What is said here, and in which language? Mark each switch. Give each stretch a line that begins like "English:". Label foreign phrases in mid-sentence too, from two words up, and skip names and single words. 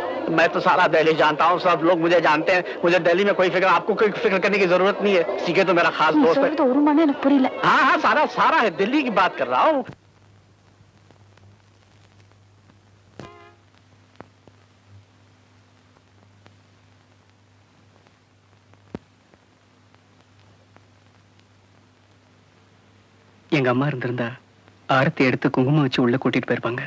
Hindi: मैं तो सारा दिल्ली जानता हूँ, सब लोग मुझे जानते हैं, मुझे दिल्ली में कोई फिक्र, आपको कोई फिक्र करने की जरूरत नहीं है। सीके तो मेरा खास
Tamil: நீ
Hindi: दोस्त है।
Tamil: சொல்றது ஒரு மணி எனக்கு புரியல.
Hindi: हाँ हाँ, सारा सारा है, दिल्ली की बात कर रहा हूँ।
Tamil: எங்க அம்மா இருந்திருந்தா ஆரத்தி எடுத்து குங்குமம் வச்சு உள்ள கூட்டிட்டு போயிருப்பாங்க.